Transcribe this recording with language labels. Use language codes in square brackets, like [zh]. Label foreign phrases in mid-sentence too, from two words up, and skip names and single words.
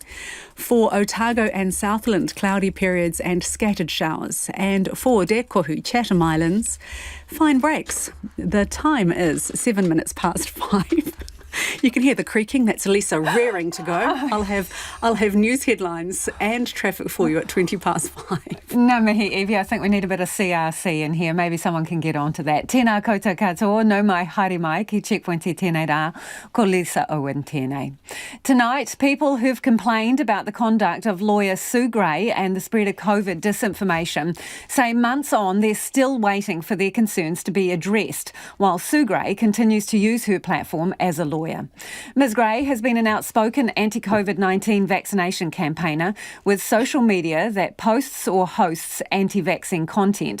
[en] For Otago and Southland, cloudy periods and scattered showers. And for Dekohu, Chatham Islands, fine breaks. The time is 7 minutes past 5. You can hear the creaking. That's Lisa raring to go. I'll have news headlines and traffic for you at 20 past 5. [mi] Ngā mihi, Evie. [en] I think we need a bit of CRC in here. Maybe someone can get onto that. [mi] Tēnā koutou katoa, no mai haere mai, ki Checkpoint e tēnei rā, ko Lisa Owen tēnei. [en] Tonight, people who've complained about the conduct of lawyer Sue Gray and the spread of COVID disinformation say months on they're still waiting for their concerns to be addressed, while Sue Gray continues to use her platform as a lawyer. Ms Gray has been an outspoken anti-COVID-19 vaccination campaigner with social media that posts or hosts anti-vaccine content.